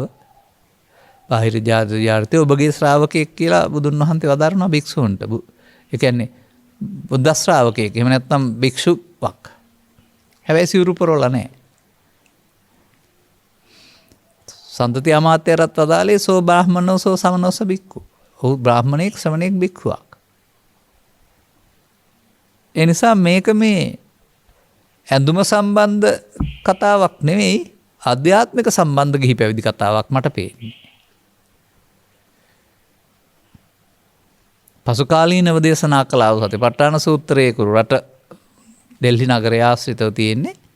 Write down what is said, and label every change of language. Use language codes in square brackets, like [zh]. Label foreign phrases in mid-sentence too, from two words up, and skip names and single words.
[si] බාහිර ජාතිය ඔබගේ ශ්‍රාවකයෙක් කියලා බුදුන් වහන්සේ වදාරනවා භික්ෂූන්ට. ඒ කියන්නේ බුද්ධ ශ්‍රාවකයෙක්. එහෙම නැත්නම් භික්ෂුවක්. හැබැයි සිවුරු පොරවලා නැහැ. [pi] සන්තති අමාත්‍යරත් අදාලේ සෝ බ්‍රාහ්මණෝ සෝ සමනෝස බික්කු. [si] ඔහු බ්‍රාහ්මණයෙක් ශ්‍රමණයෙක් බික්කුවක්. ඒ නිසා මේක මේ ඇඳුම සම්බන්ධ කතාවක් නෙවෙයි ආධ්‍යාත්මික සම්බන්ධ ගිහි පැවිදි කතාවක් මට පේන්නේ. පසුකාලීනව දේශනා කළා වූ සතිපට්ඨාන සූත්‍රයේ කුරු රට ඩෙල්හි නගරය ආශ්‍රිතව තියෙන්නේ.